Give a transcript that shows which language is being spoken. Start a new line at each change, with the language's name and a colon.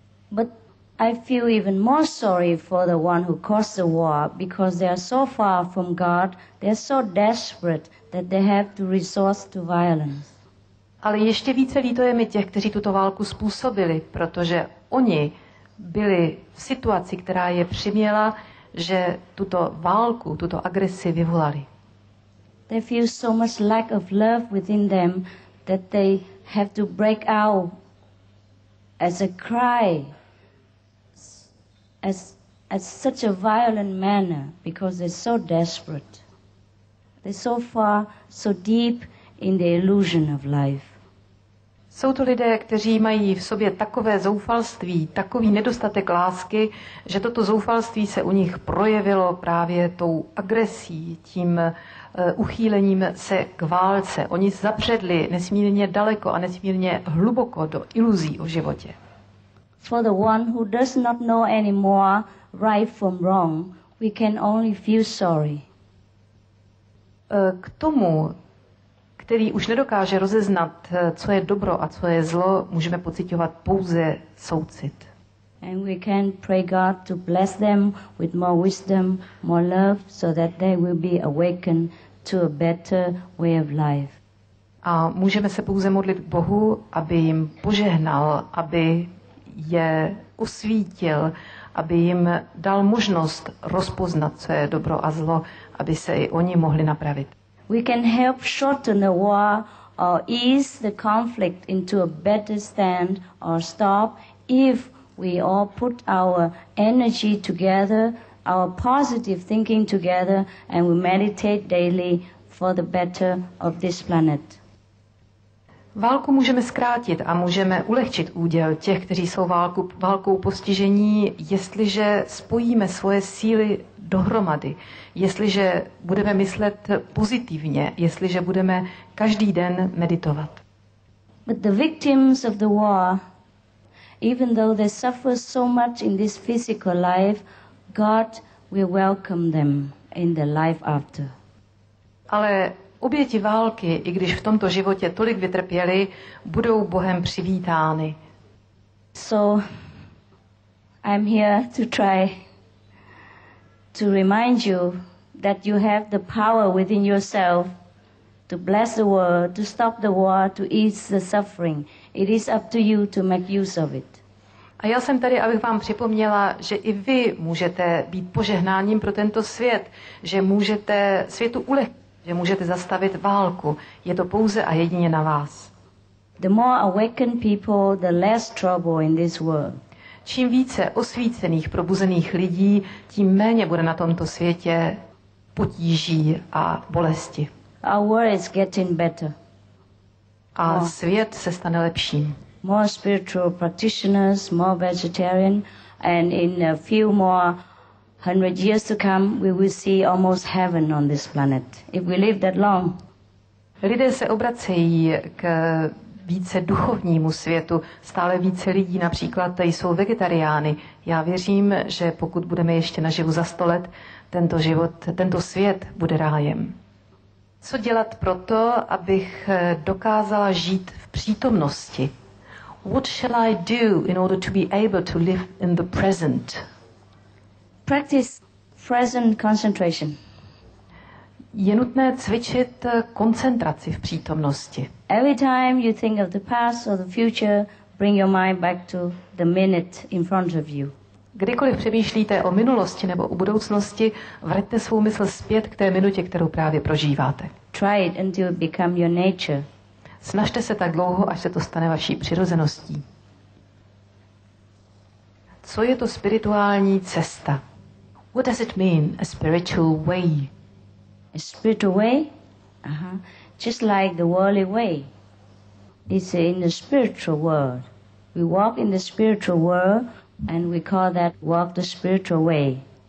English: But I feel even more sorry for the one who caused the war, because they are so far from God, they are so desperate that they have to resort to violence.
Czech: Ale ještě více líto je mi těch, kteří tuto válku způsobili, protože oni byli v situaci, která je přiměla, že tuto válku, tuto agresi vyvolali.
English: They feel so much lack of love within them that they have to break out as a cry, as such a violent manner, because they're so desperate. They're so far, so deep in the illusion of life.
Czech: Jsou to lidé, kteří mají v sobě takové zoufalství, takový nedostatek lásky, že toto zoufalství se u nich projevilo právě tou agresí, tím uchýlením se k válce. Oni zabředli nesmírně daleko a nesmírně hluboko do iluzí o životě.
English: For the one who does not know anymore right from wrong, we can only feel sorry.
Czech: K tomu, který už nedokáže rozeznat, co je dobro a co je zlo, můžeme pociťovat pouze soucit.
English: And we can pray God to bless them with more wisdom, more love, so that they will be awakened to a better way of life.
Czech: A můžeme se pouze modlit k Bohu, aby jim požehnal, aby je osvítil, aby jim dal možnost rozpoznat, co je dobro a zlo, aby se i oni mohli napravit.
English: We can help shorten the war or ease the conflict into a better stand or stop if we all put our energy together, our positive thinking together, and we meditate daily for the better of this planet.
Czech: Válku můžeme zkrátit a můžeme ulehčit úděl těch, kteří jsou válkou postižení, jestliže spojíme svoje síly dohromady, jestliže budeme myslet pozitivně, jestliže budeme každý den meditovat.
English: But the victims of the war, even though they suffer so much in this physical life, God will welcome them in the life after.
Czech: Ale oběti války, i když v tomto životě tolik vytrpěli, budou Bohem přivítány.
English: So I'm here to try to remind you that you have the power within yourself to bless the world, to stop the war, to ease the suffering. It is up to you to make use of it.
Czech: A já jsem tady, abych vám připomněla, že i vy můžete být požehnáním pro tento svět, že můžete světu ulehčit, že můžete zastavit válku. Je to pouze a jedině na vás.
English: The more awakened people, the less trouble in this world.
Czech: Čím více osvícených, probuzených lidí, tím méně bude na tomto světě potíží a bolesti.
English: Our world is getting better.
Czech: A svět se stane lepším.
English: More spiritual practitioners, more vegetarian, and in a few more 100 years to come, we will see almost heaven on this planet, if we live that long.
Czech: Lidé se obracejí k více duchovnímu světu. Stále více lidí například tady jsou vegetariány. Já věřím, že pokud budeme ještě naživu za 100 let, tento svět bude rájem. Co dělat proto, abych dokázala žít v přítomnosti?
English: What shall I do in order to be able to live in the present? Practice present concentration.
Czech: Je nutné cvičit koncentraci v přítomnosti.
English: Every time you think of the past or the future, bring your mind back to the minute in front of you.
Czech: Kdykoliv přemýšlíte o minulosti nebo o budoucnosti, vraťte svou mysl zpět k té minutě, kterou právě prožíváte.
English: Try it until it become your nature.
Czech: Snažte se tak dlouho, až se to stane vaší přirozeností. Co je to spirituální cesta?
English: What does it mean, a spiritual way? A spiritual way? Just like the worldly way. It's in the spiritual world. We walk in the spiritual world and we call that walk the spiritual way.